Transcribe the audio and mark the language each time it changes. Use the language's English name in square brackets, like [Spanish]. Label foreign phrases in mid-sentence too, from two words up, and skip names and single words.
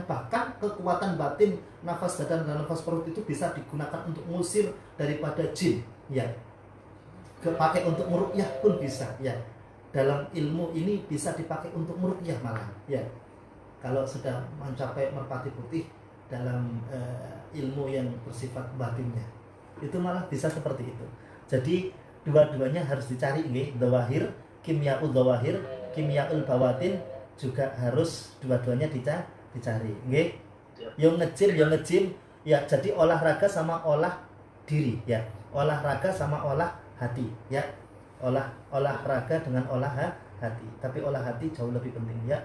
[Indonesian] Bahkan kekuatan batin nafas dada dan nafas perut itu bisa digunakan untuk mengusir daripada jin, ya, dipakai untuk meruqyah pun bisa, ya. Dalam ilmu ini bisa dipakai untuk meruqyah malah, ya. Kalau sudah mencapai merpati putih dalam ilmu yang bersifat batinnya, itu malah bisa seperti itu. Jadi dua-duanya harus dicari, nggih. [Arabic] الظواهر، كيمياء الظواهر، كيمياء البواطن [Indonesian] juga harus dua-duanya dicari, nggih. Yang ngejim, ya, jadi olahraga sama olah diri, ya. Olahraga sama olah hati, ya. Olahraga dengan olah hati. Tapi olah hati jauh lebih penting, ya.